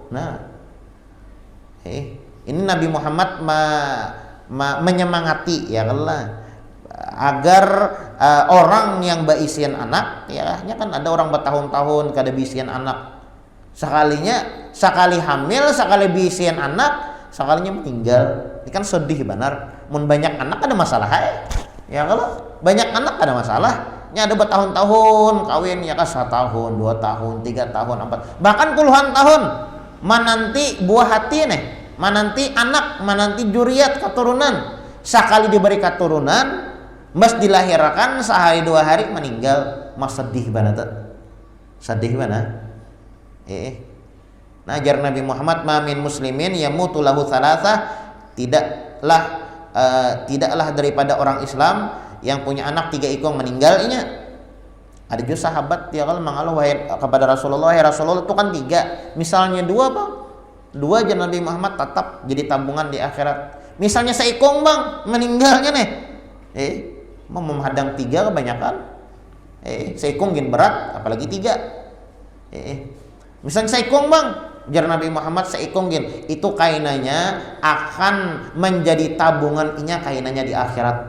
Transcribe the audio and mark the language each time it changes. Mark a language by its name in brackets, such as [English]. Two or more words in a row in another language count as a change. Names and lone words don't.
[Banjar] Nah, ini Nabi Muhammad menyemangati ya Allah agar orang yang baisian anak, ya kan ada orang bertahun-tahun kada bisian anak. Sekali hamil, sekali bisian anak, sekalinya meninggal. Ini kan sedih benar. Mun banyak anak ada masalah ya kalau banyak anak ada masalah. Nya ada bertahun-tahun kawin ya kan 1 tahun, 2 tahun, 3 tahun, 4 bahkan puluhan tahun menanti buah hati nih, menanti anak, menanti juriat keturunan. Sekali diberi keturunan mas dilahirkan sehari 2 hari meninggal, mas sedih banget. Sedih banget. Nah, ajar Nabi Muhammad [Arabic] ما من مسلمين يموت له ثلاثة, [Banjar] tidaklah daripada orang Islam yang punya anak 3 ikong meninggalnya. Ada juga sahabat ya kalau mengeluh kepada Rasulullah, [Arabic] يا رسول الله [Banjar] itu kan 3, misalnya 2 bang, 2 aja Nabi Muhammad tetap jadi tabungan di akhirat. Misalnya seikong bang meninggalnya nih, mau menghadang 3 kebanyakan, seikong gin berat apalagi 3. Misalnya seikong bang, jar Nabi Muhammad seikong gin, itu kainannya akan menjadi tabungan inya kainannya di akhirat.